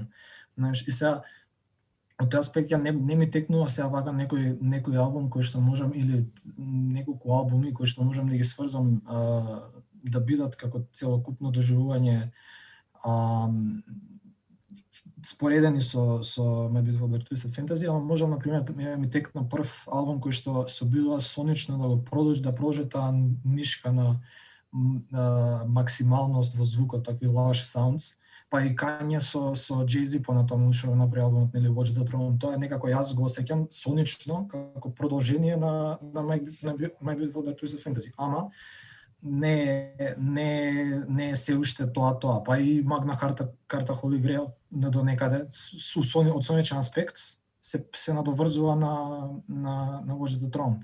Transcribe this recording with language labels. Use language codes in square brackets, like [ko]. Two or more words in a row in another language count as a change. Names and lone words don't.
[mk] Знаеш, и сега од тој аспект ја не ми текнува сега вака некој албум кој што можам, или неколку албуми кои што можам да ги сврзам да бидат како целокупно доживување споредени со My Beautiful Dark Twisted Fantasy, ама можам например ми текна прв албум кој што се обидува сонично да го продолжи таа нишка на максималност во звукот, такви [en] lush sounds. [mk] Па и Kanye со Jay-Z понатаму што направи албумот, нели, Watch the Throne, тоа е некако јас го осеќам сонично како продолжение на My Beautiful Dark Twisted Fantasy. Ама не е се уште тоа. Па и Magna Carta Holy Grail до некаде од соничен аспект се надоврзува на Watch the Throne.